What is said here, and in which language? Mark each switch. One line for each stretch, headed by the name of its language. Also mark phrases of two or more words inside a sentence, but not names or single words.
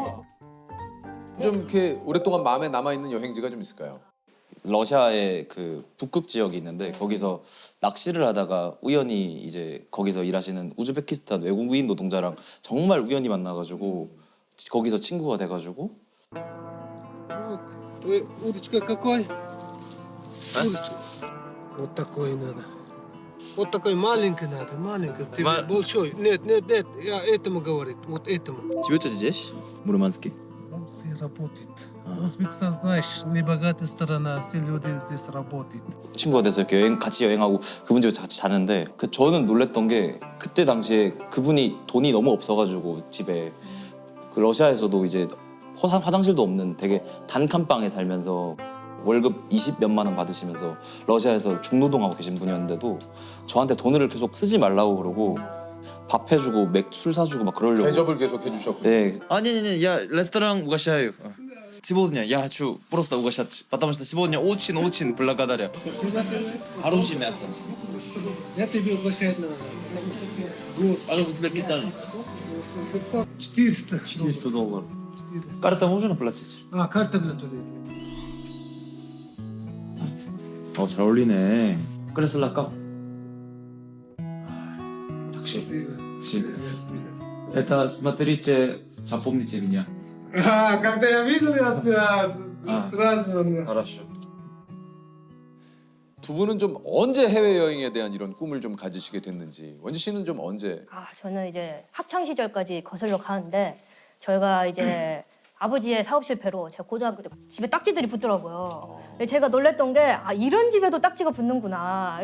Korean: 좀 이렇게 오랫동안 마음에 남아 있는 여행지가 좀 있을까요? 러시아의 그 북극 지역이 있는데 거기서 낚시를 하다가 우연히 이제 거기서 일하시는 우즈베키스탄 외국인 노동자랑 정말 우연히 만나가지고 거기서 친구가 돼가지고.
Russian: Твой удочка какой? Удочка. Вот такой надо. Вот такой маленький надо, маленький. Ты большой. Нет, я этому говорит, вот этому. Живете здесь? Мурманске? Все работает. Узбекистан, знаешь, небогатая страна, все люди здесь работают. 친구가 돼서 이렇게 같이 여행하고 그분 집에 같이 자는데 저는 놀랬던 게 그때 당시에 그분이 돈이 너무 없어가지고 집에 그 러시아에서도 이제 화장실도 없는 되게 단칸방에 살면서 월급 20몇만 원 받으시면서 러시아에서 중노동하고 계신 분이었는데도 저한테 돈을 계속 쓰지 말라고 그러고 밥 해주고 술 사주고 막 그러려고. 대접을 계속 해주셨고. 네. Не, я ресторан угощаю. Сегодня я хочу просто угощать, потому что сегодня очень благодарю. Хорошее мясо. Я тебе угощать надо. А в Узбекистане? 400. 400 долларов. Карта можно платить? карта для туалета.
Korean: 잘 어울리네. 그래서랄까?
Russian: Это смотрите, запомните меня. Когда я видел, сразу. хорошо.
Korean: 두 분은 좀 언제 해외 여행에 대한 이런 꿈을 좀 가지시게 됐는지. 원지 씨는 좀 언제? 저는 이제 학창 시절까지 거슬러 가는데 저희가 이제 아버지의 사업 실패로 제가 고등학교 때 집에 딱지들이 붙더라고요. 근데 제가 놀랬던 게 이런 집에도 딱지가 붙는구나.